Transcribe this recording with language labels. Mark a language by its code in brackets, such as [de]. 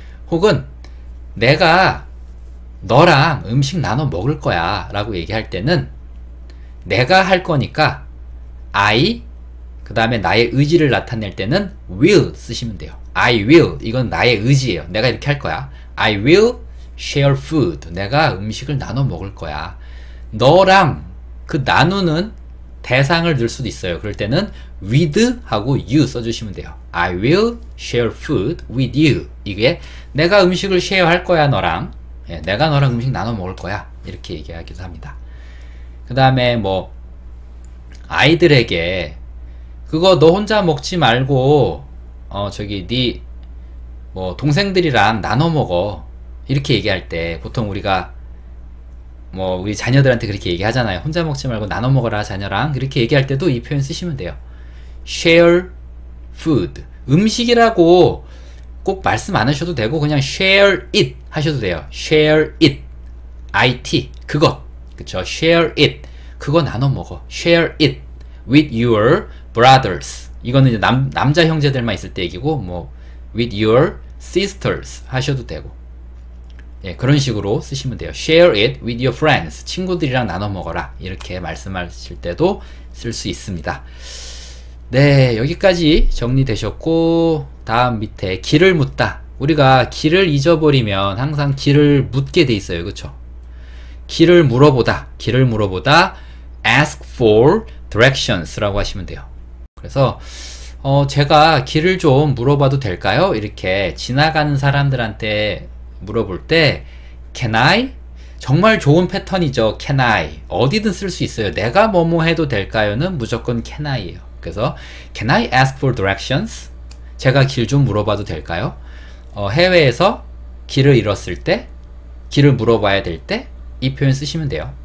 [ko] 혹은 내가 너랑 음식 나눠 먹을 거야 라고 얘기할 때는 내가 할 거니까 I 그 다음에 나의 의지를 나타낼 때는 will 쓰시면 돼요. [en] I will. [ko] 이건 나의 의지예요. 내가 이렇게 할 거야. [en] I will share food. [ko] 내가 음식을 나눠 먹을 거야. 너랑 그 나누는 대상을 넣을 수도 있어요. 그럴 때는 with 하고 you 써주시면 돼요. [en] I will share food with you. [ko] 이게 내가 음식을 share 할 거야 너랑. 내가 너랑 음식 나눠 먹을 거야. 이렇게 얘기하기도 합니다. 그 다음에 아이들에게 그거 너 혼자 먹지 말고 저기 네 뭐 동생들이랑 나눠 먹어. 이렇게 얘기할 때 보통 우리가 뭐 우리 자녀들한테 그렇게 얘기하잖아요. 혼자 먹지 말고 나눠 먹어라 자녀랑. 그렇게 얘기할 때도 이 표현 쓰시면 돼요. [en] share food. [ko] 음식이라고 꼭 말씀 안 하셔도 되고 그냥 [en] share it [ko] 하셔도 돼요. [en] share it. [ko] it. 그것. 그쵸? share it. 그거 나눠 먹어. [en] share it with your brothers. [ko] 이거는 이제 남자 형제들만 있을 때 얘기고 뭐 [en] with your sisters [ko] 하셔도 되고 예, 그런 식으로 쓰시면 돼요. [en] share it with your friends. [ko] 친구들이랑 나눠 먹어라. 이렇게 말씀하실 때도 쓸 수 있습니다. 네, 여기까지 정리되셨고 다음 밑에 길을 묻다. 우리가 길을 잊어버리면 항상 길을 묻게 돼 있어요. 그쵸? 길을 물어보다. 길을 물어보다 [en] ask for directions [ko] 라고 하시면 돼요. 그래서 제가 길을 좀 물어봐도 될까요? 이렇게 지나가는 사람들한테 물어볼 때 [en] can I? [ko] 정말 좋은 패턴이죠. [en] can I? [ko] 어디든 쓸 수 있어요. 내가 뭐뭐 해도 될까요?는 무조건 [en] can I [ko] 예요. 그래서 [en] can I ask for directions? [ko] 제가 길 좀 물어봐도 될까요? 해외에서 길을 잃었을 때 길을 물어봐야 될 때 이 표현 쓰시면 돼요.